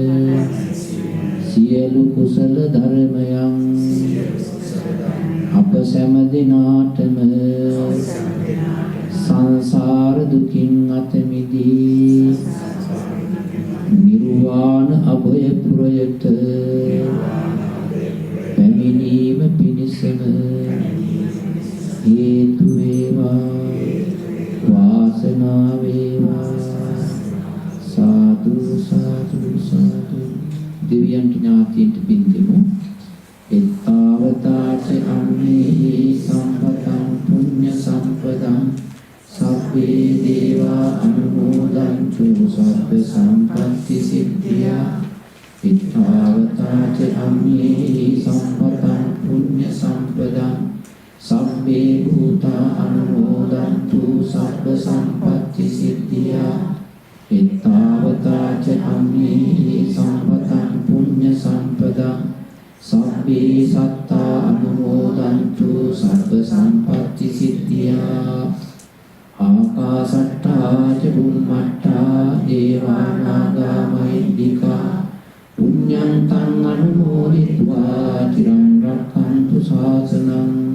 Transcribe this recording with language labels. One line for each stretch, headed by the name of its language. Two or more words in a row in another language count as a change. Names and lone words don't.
Sinhala: සියලු කුසල ධර්මයන් අප සෑම දිනාටම සංසාර දුකින් අත මිදී නිර්වාණ අභය පුරයට පැමිණීම පිණිසම හේතු වේවා වාසනාව වේවා. සාදු සාදු සාදු. දෙවියන්ට ඥාතීන්ට පින් දෙමු.
Pali: එත්තාවතාච අම්මේ සම්පතං පුඤ්ඤ සම්පදං සබ්බේ දේවා අනුමෝදන්තු සබ්බ සම්පත්ති සිද්ධියා. එත්තාවතාච අම්මේ සම්පතං පුඤ්ඤ සම්පදං සබ්බේ භූතා අනුමෝදන්තු සබ්බ සම්පත්ති සිද්ධියා. එත්තාවතාච අම්මේ සම්පතං සබ්බේ සත්තා අනුමෝදන්තු සබ්බ සම්පත්ති සිද්ධියා ආකාසට්ටා ච බුම්මට්ටා දේවානාගා මහිද්దికා පුඤ්ඤන්තං අනුමෝදිत्वा චිරං රක්ඛන්තු ශාසනං